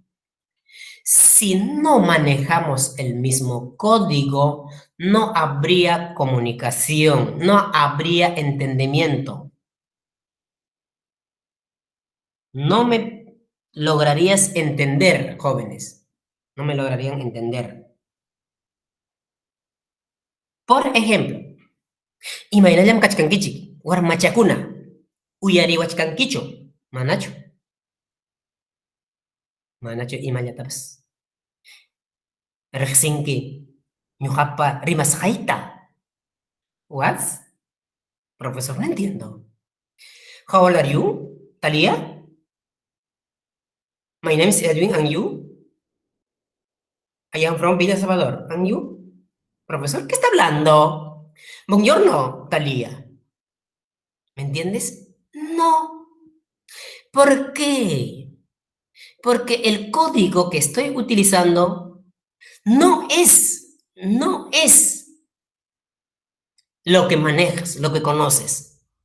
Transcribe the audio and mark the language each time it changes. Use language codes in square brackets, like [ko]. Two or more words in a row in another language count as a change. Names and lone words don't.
[es] Si no manejamos el mismo código, no habría comunicación, no habría entendimiento. No me lograrías entender, jóvenes. No me lograrían entender. Por ejemplo, [qu] imaynallam kachkankichik, warmachakuna, uyariwachkankichu, manachu. Manachu imallatabas. Riqsinki, ñuqapa rimasqayta. [en] What? [es] Profesor, no entiendo. [en] How old are you, Talia? My name is Edwin, and you? I am from Villa Salvador, and you? [es] Profesor, ¿qué está hablando? Buongiorno, Talia. ¿Me entiendes? No. ¿Por qué? Porque el código que estoy utilizando no es lo que manejas, lo que conoces.